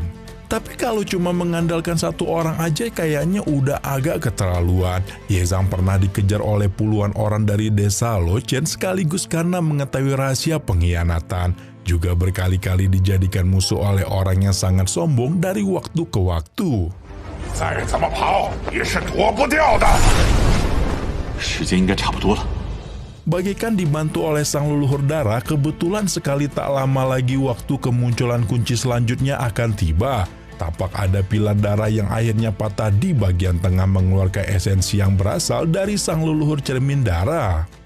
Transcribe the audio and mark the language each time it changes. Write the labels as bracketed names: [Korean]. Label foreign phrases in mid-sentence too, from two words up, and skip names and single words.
[Indonesian] Tapi kalau cuma mengandalkan satu orang aja kayaknya udah agak keterlaluan. Ye Zhang pernah dikejar oleh puluhan orang dari desa Lochen sekaligus karena mengetahui rahasia pengkhianatan. Juga berkali-kali dijadikan musuh oleh orang yang sangat sombong dari waktu ke waktu. [Chinese] 再怎么跑也是躲不掉的。时间应该差不多了。 [Indonesian] Bagaikan dibantu oleh sang leluhur darah, kebetulan sekali tak lama lagi waktu kemunculan kunci selanjutnya akan tiba. Tampak ada pilar darah yang akhirnya patah di bagian tengah mengeluarkan esensi yang berasal dari sang leluhur cermin darah.